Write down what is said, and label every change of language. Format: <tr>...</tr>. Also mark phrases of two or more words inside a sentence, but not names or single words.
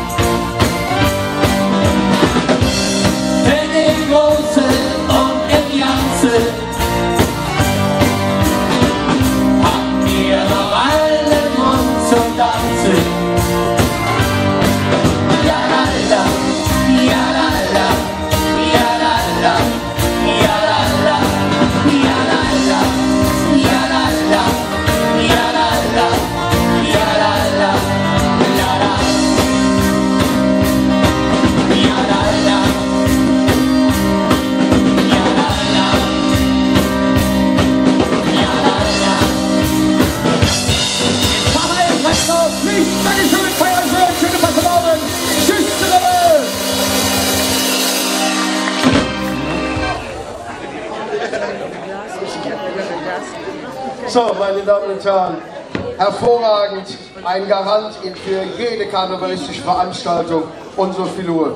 <de>Denn im Großen und im Ganzen haben wir noch allen Grund zum Tanzen. Ja la la, ja la la, ja la la, ja la la, ja la la, ja la la, ja la la, ja la la, la la, ja la la, ja la la, ja la la. Pfarrheim brennt noch Licht. Dankeschön, feiern schön, schöne Passamorgen. Tschüss zusammen. So, meine Damen und Herren, hervorragend, ein Garant für jede karnevalistische Veranstaltung, unsere Filur.</de>